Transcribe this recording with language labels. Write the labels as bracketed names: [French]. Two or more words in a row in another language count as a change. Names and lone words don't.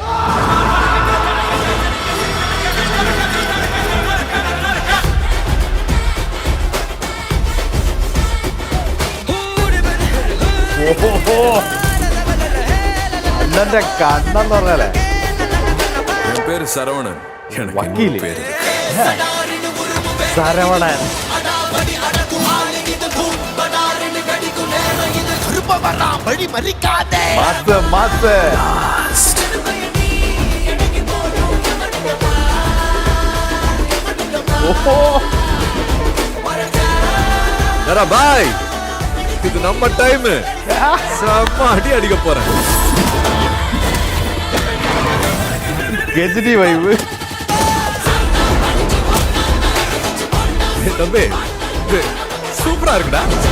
[Malayalam] അണ്ണന്റെ കണ്ണെന്ന് പറഞ്ഞാലേ പേര് ശരവണൻ. വക്കീല് ശരവണൻ. മാസ് [Tamil] பாய், இது நம்ம டைம். செம்ம அடி அடிக்க போறேன். கெஜிடி வைவு. தம்பி, இது சூப்பரா இருக்குடா.